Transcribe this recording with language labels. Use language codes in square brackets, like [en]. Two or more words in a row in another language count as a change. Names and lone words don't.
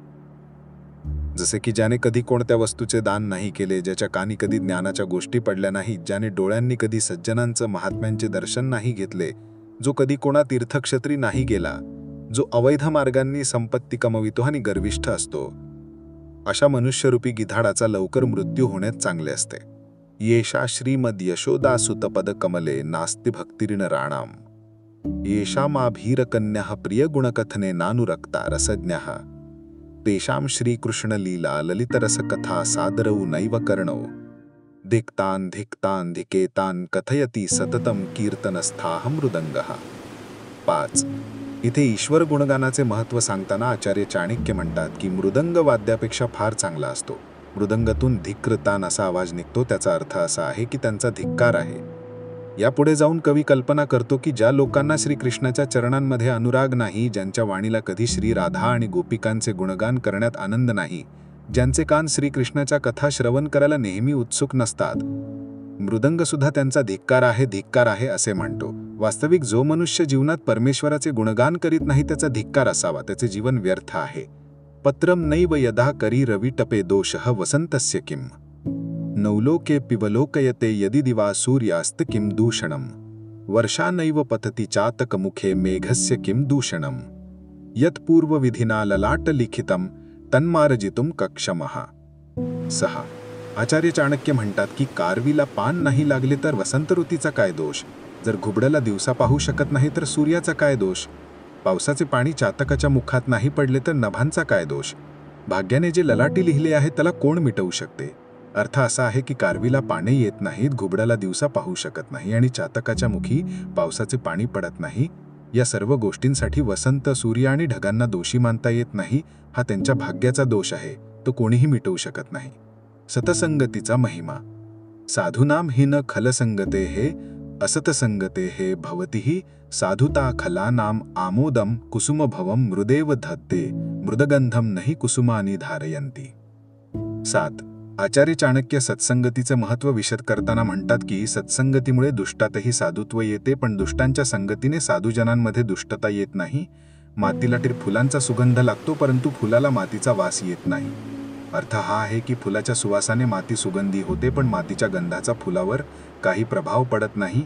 [mr] जसे की ज्याने कधी कोणत्या वस्तूचे दान नाही केले, ज्याच्या कानी कधी ज्ञानाच्या गोष्टी पडल्या नाहीत, ज्याने डोळ्यांनी कधी सज्जनांचं, महात्म्यांचे दर्शन नाही घेतले, जो कधी कोणा तीर्थक्षेत्री नाही गेला, जो अवैध मार्गांनी संपत्ती कमवितो आणि गर्विष्ठ असतो, अशा मनुष्यरूपी गिधाडाचा लवकर मृत्यू होण्यात चांगले असते. [sa] येषा श्रीमद यशोदासुतपद कमले नास्ति भक्तिरिन राणाम येषामाभीरकन्याः प्रियगुणकथने नानुरक्ता रसज्ञः तेषां श्रीकृष्णलीला ललितरसकथा सादरौ नैव कर्णौ धिक्तान् धिक्तान् धिकेतान् कथयति सततं कीर्तनस्थाः मृदंगः. [mr] 5. इथे ईश्वर गुणगानाचे महत्त्व सांगताना आचार्य चाणक्य म्हणतात की मृदंग वाद्यापेक्षा फार चांगला असतो. मृदंगातून धिक्तान असा आवाज निघतो, त्याचा अर्थ असा आहे की त्यांचा धिक्कार आहे. यापुढे जाऊन कवी कल्पना करतो की ज्या लोकांना श्रीकृष्णाच्या चरणांमध्ये अनुराग नाही, ज्यांच्या वाणीला कधी श्री राधा आणि गोपिकांचे गुणगान करण्यात आनंद नाही, ज्यांचे कान श्रीकृष्णाच्या कथा श्रवण करायला नेहमी उत्सुक नसतात, मृदंग सुद्धा त्यांचा धिक्कार आहे, धिक्कार आहे असे म्हणतो. वास्तविक जो मनुष्य जीवनात परमेश्वराचे गुणगान करीत नाही त्याचा धिक्कार असावा, त्याचे जीवन व्यर्थ आहे. [sa] पत्रम नैव यदा करी रविटपे दोषः वसंतस्य किम नवलोके पिवलोकयते यदि दिवा सूर्यास्त किम दूषणम वर्षा नैव पतति चातकमुखे मेघस्य किम दूषणम यत्पूर्वविधिना ललाट लिखितम तन्मार्जितुम कक्षमः. [mr] 6. आचार्य चाणक्य म्हणतात की कारवीला पान नाही लागले तर वसंत ऋतूचा काय दोष, जर घुबडाला दिवसा पाहू शकत नाही तर सूर्याचा काय दोष, पावसाचे पाणी चातकाच्या मुखात नाही पडले तर नभांचा काय दोष, भाग्याने जे ललाटी लिहिले आहे त्याला कोण मिटवू शकते, अर्थ असा आहे की कारवीला पाने येत नाहीत, घुबडाला दिवसा पाहू शकत नाही आणि चातकाच्या मुखी पावसाचे पाणी पडत नाही. या सर्व गोष्टींसाठी वसंत, सूर्य आणि ढगांना दोषी मानता येत नाही. हा त्यांच्या भाग्याचा दोष आहे, तो कोणीही मिटवू शकत नाही. सतसंगतीचा महिमा. [sa] साधूनाम हि न खलसंगते हे असतसंगते हे भवतीही साधुता खला नाम आमोदम कुसुमभवम मृदेव धत्ते मृदगंधम नहि कुसुमानी धारयंती. [mr] 7. आचार्य चाणक्य सत्संगतीचे महत्त्व विशद करताना म्हणतात की सत्संगतीमुळे दुष्टातही साधुत्व येते, पण दुष्टांच्या संगतीने साधुजनांमध्ये दुष्टता येत नाही. मातीला फुलांचा सुगंध लागतो, परंतु फुलाला मातीचा वास येत नाही. अर्थ हा आहे की फुलाच्या सुवासाने माती सुगंधी होते, पण मातीच्या गंधाचा फुलावर काही प्रभाव पडत नाही.